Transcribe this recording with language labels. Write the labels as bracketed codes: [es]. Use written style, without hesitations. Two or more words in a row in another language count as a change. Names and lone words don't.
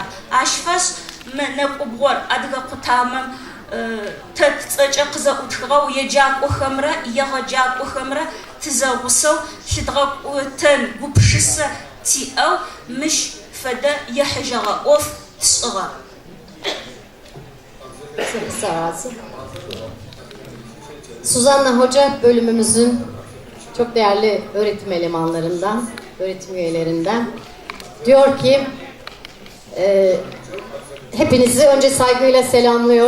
[ady] Ащ фэшӏ мы нэкӏубгъор адыгэ къутамэм тэ цӏэкӏэ къызэӏутхыгъэу еджакӏохэмрэ егъэджакӏохэмрэ тызэгъусэу лъыдгъэкӏутэн гупшысэ тиӏэу мыщ фэдэ ехьыжьэгъэ ӏоф тшӏыгъэ. [tr] Suzanna Hoca bölümümüzün çok değerli öğretim elemanlarından, öğretim üyelerinden diyor ki hepinizi önce saygıyla selamlıyor.